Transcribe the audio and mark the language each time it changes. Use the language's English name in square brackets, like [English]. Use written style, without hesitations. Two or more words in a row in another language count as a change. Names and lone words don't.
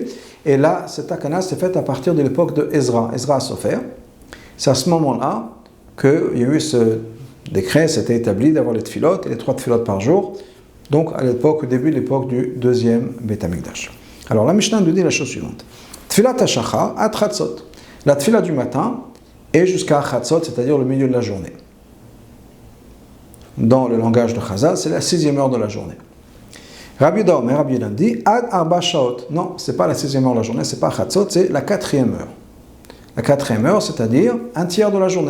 [French] Et là, cette takana s'est faite à partir de l'époque de Ezra Sofer. C'est à ce moment-là qu'il y a eu ce décret, c'était établi d'avoir les tefilot, et les 3 tefilot par jour. Donc, à l'époque, au début de l'époque du 2e Beit Hamikdash. Alors, la Mishnah nous dit la chose suivante. [Hebrew] תפילת השחר עד חצות. [French] La tfila du matin est jusqu'à chatzot, c'est-à-dire le milieu de la journée. Dans le langage de Chazal, c'est la 6e heure de la journée. Rabbi Yehuda dit [Hebrew] עד ארבע שעות. [French] Non, c'est pas la 6e heure de la journée, c'est pas chatzot, c'est la 4e heure. La 4e heure, c'est-à-dire un tiers de la journée.